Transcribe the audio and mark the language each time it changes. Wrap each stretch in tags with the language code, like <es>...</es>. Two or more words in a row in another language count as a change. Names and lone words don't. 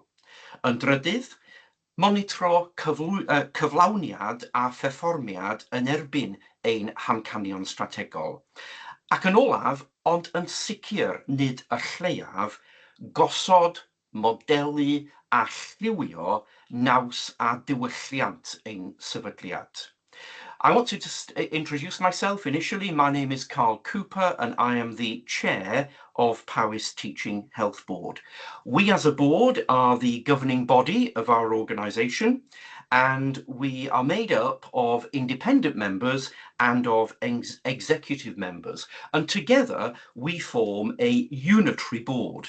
<cy>Yn drydydd, monitro cyflawniad a pherfformiad yn erbyn ein hamcanion strategol. Ac yn olaf, ond yn sicr nid y lleiaf, gosod, modelu a lliwio naws a diwylliant ein sefydliad.</cy> <en>I want to just introduce myself initially. My name is Carl Cooper and I am the chair of Powys Teaching Health Board. We as a board are the governing body of our organisation, and we are made up of independent members and of executive members, and together we form a unitary board.</en>